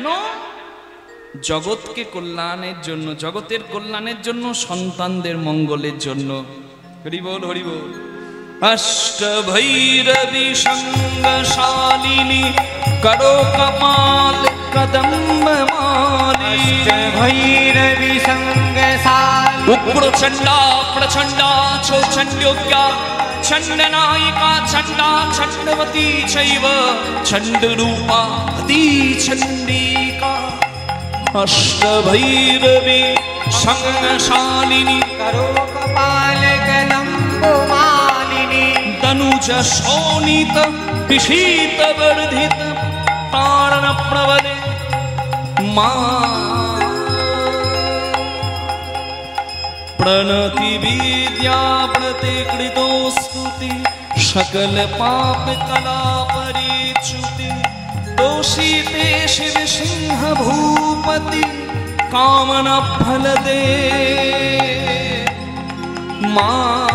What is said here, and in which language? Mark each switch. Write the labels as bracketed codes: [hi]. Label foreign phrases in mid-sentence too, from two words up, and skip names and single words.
[bn] জগৎকে কল্যাণের জন্য, জগতের কল্যাণের জন্য, সন্তানদের মঙ্গলের জন্য। হরি বল, হরি বল। [sa] অষ্ট ভৈরবী সঙ্গশালিনী করো কপাল কদম্ব মালি, অষ্ট ভৈরবী সঙ্গশালিনী উগ্র চণ্ডা প্রচণ্ডা চণ্ডোগ্যা চণ্ডনায়িকা চণ্ডা চণ্ডবতী চৈব চণ্ডরূপা অতি চণ্ডিকা। অষ্ট ভৈরবী সঙ্গশালিনী করো কপাল কদম্ব মালিনী, তনুজ শোণিত পিশীত বর্ধিত তারণ প্রবদে মা। प्रणति विद्या प्रतिकृतो स्तुति सकल पाप कला परिच्युति, तोषिते शिव सिंह भूपति कामना फल दे मां।